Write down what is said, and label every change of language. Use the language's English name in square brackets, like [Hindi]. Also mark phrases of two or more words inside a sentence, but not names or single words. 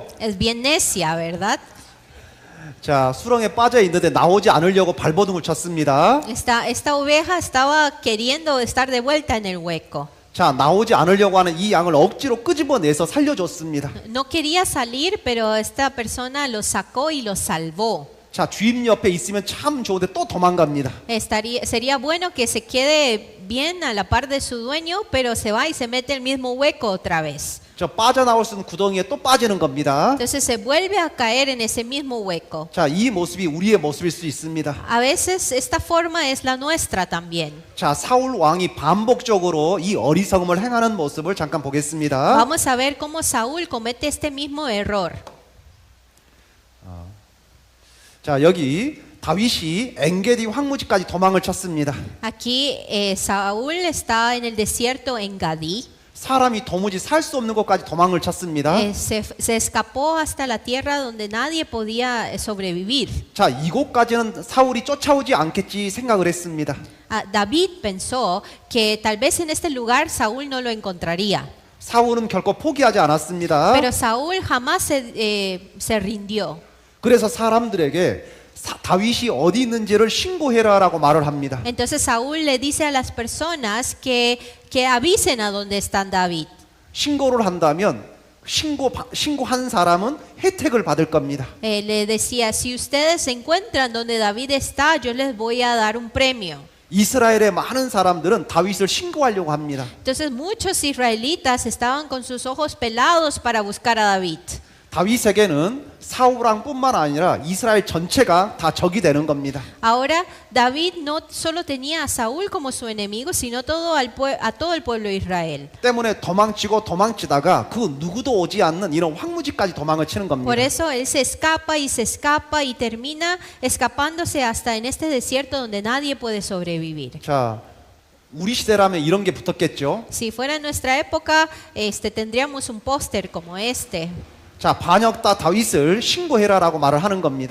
[Spanish] Es bien necia, ¿verdad? [Korean] 자, 수렁에 빠져 있는데 나오지 않으려고 발버둥을 쳤습니다. [Spanish] Esta oveja estaba queriendo estar de vuelta en el hueco. [Korean] 자, 나오지 않으려고 하는 이 양을 억지로 끄집어내서 살려줬습니다. [Spanish] No quería salir, pero esta persona lo sacó y lo salvó. [Korean] 자, 주인 옆에 있으면 참 좋은데 또 도망갑니다. [Spanish] Sería bueno que se quede bien a la par de su dueño, pero se va y se mete el mismo hueco otra vez. [Korean] 저 빠져나올 수 있는 구덩이에 또 빠지는 겁니다. [Spanish] Entonces se vuelve a caer en ese mismo hueco. [Korean] 자, 이 모습이 우리의 모습일 수 있습니다. [Spanish] A veces esta forma es la nuestra también. [Korean] 자, 사울 왕이 반복적으로 이 어리석음을 행하는 모습을 잠깐 보겠습니다. [Spanish] Vamos a ver cómo Saúl comete este mismo error. [Korean] 자, 여기 다윗이 엔게디 황무지까지 도망을 쳤습니다. [Spanish] Aquí Saúl está en el desierto en Gadí. [Korean] 사람이 도무지 살 수 없는 곳까지 도망을 쳤습니다. [Spanish] Se escapó hasta la tierra donde nadie podía sobrevivir. [Korean] 자, 이곳까지는 사울이 쫓아오지 않겠지 생각을 했습니다. [Spanish] David pensó que tal vez en este lugar Saúl no lo encontraría. [Korean] 사울은 결코 포기하지 않았습니다. [Spanish] Pero Saúl jamás se rindió. [Korean] 그래서 사람들에게 다윗이 어디 있는지를 신고해라라고 말을 합니다. [Spanish] Entonces Saúl le dice a las personas que avisen a dónde está David. [Korean] 신고를 한다면 신고한 사람은 혜택을 받을 겁니다. [Spanish] Le decía, si ustedes encuentran donde David está, yo les voy a dar un premio. [Korean] 이스라엘의 많은 사람들은 다윗을 신고하려고 합니다. [Spanish] Entonces muchos israelitas estaban con sus ojos pelados para buscar a David. [Korean] 다윗에게는 사울 왕뿐만 아니라 이스라엘 전체가 다 적이 되는 겁니다. [Spanish] Ahora David no solo tenía a Saúl como su enemigo, sino a todo el pueblo de Israel. [Korean] 때문에 도망치다가 그 누구도 오지 않는 이런 황무지까지 도망을 치는 겁니다. [Spanish] Por eso él se escapa y termina escapándose hasta en este desierto donde nadie puede sobrevivir. [Korean] 자, 우리 시대라면 이런 게 붙었겠죠. [Spanish] Si fuera en nuestra época, tendríamos un póster como este. [Korean] 자, 반역다 다윗을 신고해라라고 말을 하는 겁니다.